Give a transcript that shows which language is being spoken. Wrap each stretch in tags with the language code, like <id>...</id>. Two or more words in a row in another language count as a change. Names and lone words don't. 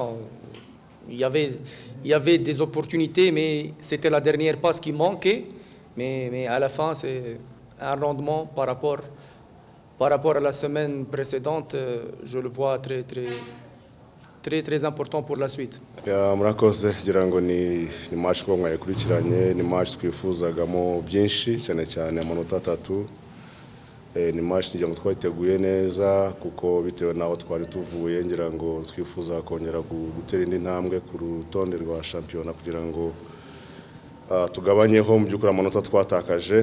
<fr>Il y avait des opportunités, mais c'était la dernière passe qui manquait. Mais à la fin, c'est un rendement par rapport à la semaine précédente, je le vois très important pour la suite.</fr> <rw>Murakoze ngira ngo ni match ko mwayikurikiranye, ni match twifuzagamo byinshi cyane cyane amanota 3. Ni match ngira ngo twiteguye neza kuko bitewe naho twari tuvuye, ngira ngo twifuza kongera gutera indi ntambwe ku rutonde rwa shampiyona kugira ngo tugabanyeho mu byukuri amanota twatakaje.</rw>